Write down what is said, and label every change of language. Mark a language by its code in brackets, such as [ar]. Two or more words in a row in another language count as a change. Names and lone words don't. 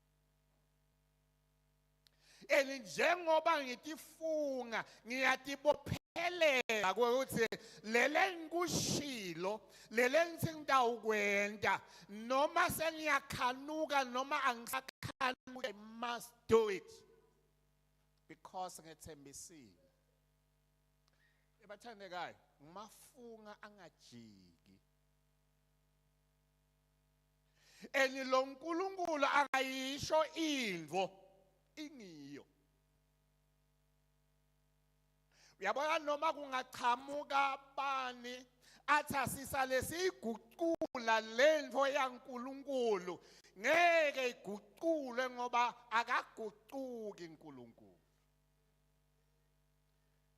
[ss] Njengoba ngitifunga ngiyatibophelela ukuthi lele ngikushilo lele ngithi ngitawukwenta noma sengiyakhanuka noma angisakhanuki, [en] I must do it because ngethembisile. [ss] Ebathandekayo mafunga angajiki. Lo uNkulunkulu akayisho indvo ingiyo. Uyabona noma kungachamuka bani athi asisale siyigucula lendvo yaNkulunkulu ngeke igucule ngoba akagucuki uNkulunkulu.